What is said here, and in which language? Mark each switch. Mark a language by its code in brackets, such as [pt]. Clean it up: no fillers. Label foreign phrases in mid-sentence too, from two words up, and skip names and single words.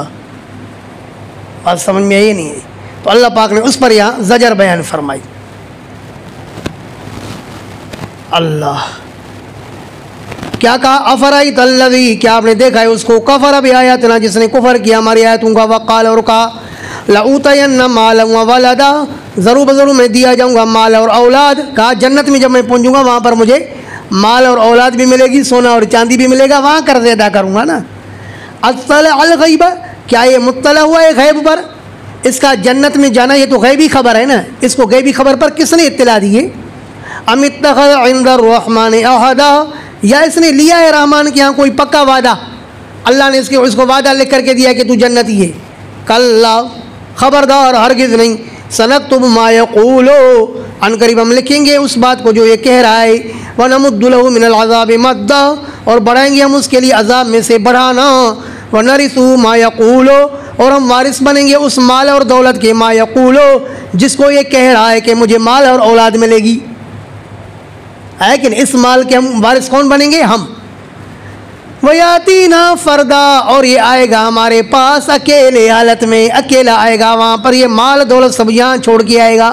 [ur] بات سمجھ میں آئی نہیں ہے? تو اللہ پاک نے اس پر یہاں زجر بیان فرمائی۔ اللہ کیا کہا, [ar] أفرأيت الذي, [ur] کیا آپ نے دیکھا ہے اس کو, [ar] كفر بآياتنا, [ur] جس نے کفر کیا ہماری آیتوں کا، وقال، اور کہا [ar] لأوتين مالا وولدا, [ur] ضرور میں دیا جاؤں گا مال اور اولاد. کہا جنت میں جب میں پہنچوں گا وہاں پر مجھے مال اور اولاد بھی ملے گی، سونا اور چاندی بھی ملے گا، وہاں قرض ادا کروں گا نا. [ar] أطلع الغيب, [ur] کیا یہ مطلع ہوا ہے غیب پر، اس کا جنت میں جانا یہ تو غیبی خبر ہے نا، اس کو غیبی خبر پر کس نے اطلاع دی ہے. [ar] أم اتخذ عند الرحمن عهدا, [ur] یا اس نے لیا ہے رحمان کے یہاں کوئی پکا وعدہ، اللہ نے اس کو وعدہ لکھ کر کے دیا کہ تو جنتی ہے. کلا، خبردار، ہرگز نہیں, [ar] سنكتب ما يقول, [ur] عنقریب ہم لکھیں گے اس بات کو جو یہ کہہ رہا ہے, [ar] ونمد له من العذاب مدا, [ur] اور بڑھائیں گے ہم اس کے لیے عذاب میں سے بڑھانا, [ar] ونرثه ما يقول, [ur] اور ہم وارث بنیں گے اس مال اور دولت کے, [ar] ما يقول, [ur] جس کو یہ کہہ رہا ہے کہ مجھے مال اور اولاد ملے گی، لیکن اس مال کے ہم وارث کون بنیں گے، ہم. [ar] ويأتينا فردا, [ur] اور یہ آئے گا ہمارے پاس اکیلے حالت میں، اکیلا آئے گا، وہاں پر یہ مال دولت سب یہاں چھوڑ کے آئے گا.